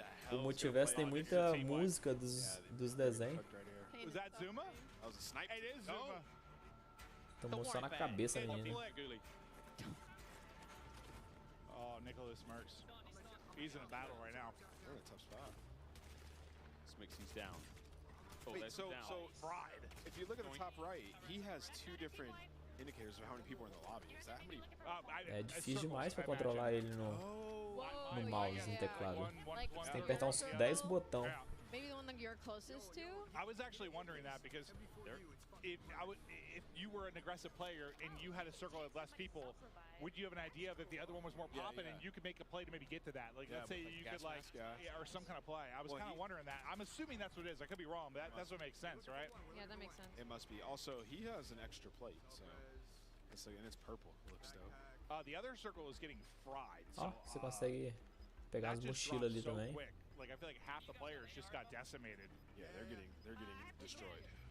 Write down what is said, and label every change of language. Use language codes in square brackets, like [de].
[pt] O multiverso tem muita música dos desenhos. [en] Was that Zuma? That was a sniper. It is Zuma. [pt] Tomou só na cabeça, menino. [en] Oh, Nicholas Merckx. He's in a battle right now. They're in a tough spot. Smixy's down. Oh, Wait, so fried. If you look at the top right, he has 2 different indicators of how many people are in the lobby. Is that how many? [pt] É difícil demais pra controlar ele no mouse, no teclado. Você tem que apertar uns 10 botões. [en] Maybe the one that you're closest to? I was actually wondering that because if you were an aggressive player and you had a circle of less people, would you have an idea of if the other one was more popping and you could make a play to maybe get to that? Like, let's say you could or some kind of play. I was kind of wondering that. I'm assuming that's what it is. I could be wrong, but that's what makes sense, right? Yeah, that makes sense. It must be. Also, he has an extra plate, so and it's purple. It looks dope. The other circle is getting fried. [pt] Ó, você consegue pegar as mochilas ali também. [en] Like I feel like half the players just got decimated. Yeah, they're getting destroyed.